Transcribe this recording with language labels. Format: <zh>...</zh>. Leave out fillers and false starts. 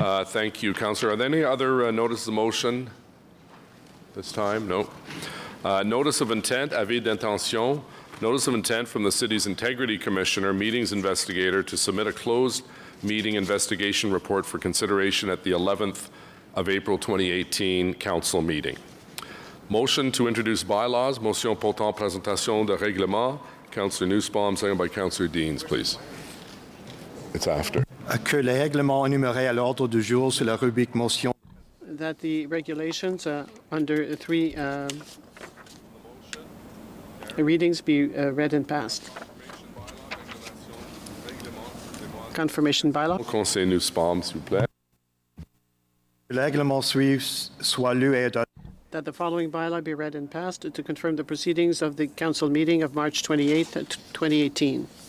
<en>Thank you, Councillor. Are there any other notices of motion this time? No. Notice of intent,</en> <fr>avis d'intention.</fr> <en>Notice of intent from the City's Integrity Commissioner, meetings investigator, to submit a closed meeting investigation report for consideration at the 11th of April 2018 Council meeting. Motion to introduce bylaws.</en> <fr>Motion portant présentation de règlement.</fr> <en>Councillor Nussbaum, second by Councillor Deans, please. It's after.</en> <fr>Que les règlements énumérés à l'ordre du jour sur la rubrique motion.</fr> <en>That the regulations under 3 readings be read and passed. Confirmation bylaw.</en> <fr>Conseil Nussbaum, s'il vous plaît. Le règlement suivant soit lu et adopté.</fr> <en>That the following bylaw be read and passed to confirm the proceedings of the council meeting of March 28, 2018.</en>